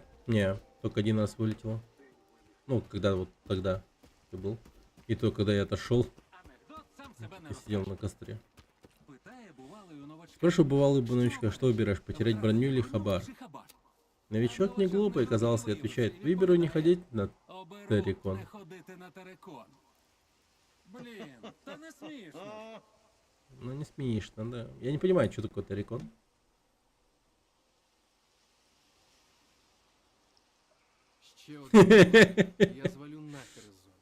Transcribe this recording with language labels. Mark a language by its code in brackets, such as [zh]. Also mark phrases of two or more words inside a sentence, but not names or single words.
[ru] Не, только один раз вылетело. Ну, когда вот тогда ты был. И то, когда я отошел и сидел на костре. Спрашиваю бывалый новичка, что выбираешь, потерять броню или хабар? Новичок не глупый, казалось, и отвечает. Выберу не ходить на Террикон. [uk] Не ходити на терикон. Блін, та не смішно. [ru] Ну не смешно, да. Я не понимаю, что такое Террикон. [uk] Ще один. Я звалю нахер із зони.